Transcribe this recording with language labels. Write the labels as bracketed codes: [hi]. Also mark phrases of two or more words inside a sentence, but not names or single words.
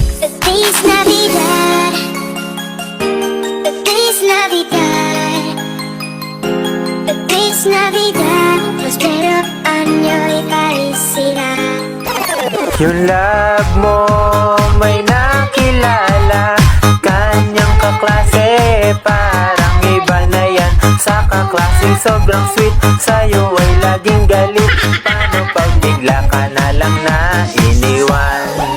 [es] Feliz Navidad, Feliz Navidad, Feliz Navidad, prospero año y felicidad. [tl] Yung love mo may nakilala, kanyang kaklase, parang iba na yan. Sa kaklaseng sobrang sweet, sa'yo ay laging galit. Paano pag bigla ka na lang na iniwan?